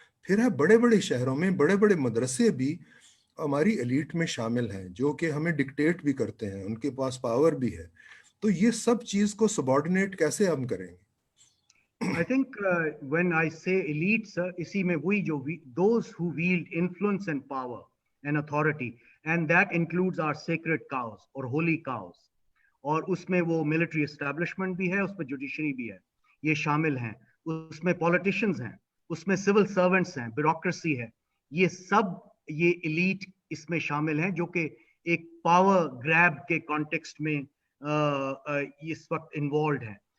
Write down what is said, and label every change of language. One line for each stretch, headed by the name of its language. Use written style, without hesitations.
Hindi: फिर है बड़े बड़े शहरों में बड़े बड़े मदरसे भी हमारी एलीट में शामिल हैं, जो कि हमें डिक्टेट भी करते हैं, उनके पास पावर भी है. तो ये सब चीज को सबऑर्डिनेट कैसे हम करेंगे?
English: I think when I say elites,
Hindi: इसी में वही जो
English: those who wield influence and power and authority, and that includes our sacred cows or holy cows.
Hindi: और उसमें वो military establishment भी है, उसमें judiciary भी है, ये शामिल हैं. उसमें politicians हैं, उसमें civil servants हैं, bureaucracy है. ये सब ये elite इसमें शामिल हैं, जो कि एक power grab के context में इस वक्त involved है.